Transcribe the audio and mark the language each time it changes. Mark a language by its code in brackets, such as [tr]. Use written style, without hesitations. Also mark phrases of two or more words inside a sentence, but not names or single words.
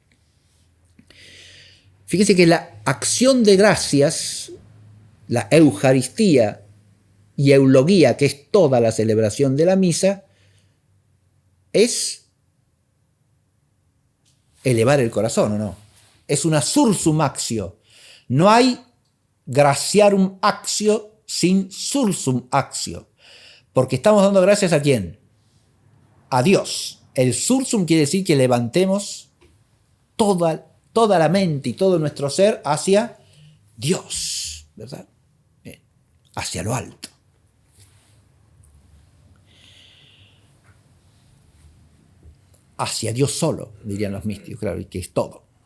[es] Fíjense que la acción de gracias, la Eucaristía y eulogía, que es toda la celebración de la misa, es elevar el corazón, ¿o no? Es una [la] sursum actio. [es] No hay [la] graciarum actio [es] sin [la] sursum actio, [es] porque estamos dando gracias ¿a quién? A Dios. El sursum quiere decir que levantemos toda la mente y todo nuestro ser hacia Dios, ¿verdad? Bien. Hacia lo alto. Hacia Dios solo, dirían los místicos, claro, y que es todo.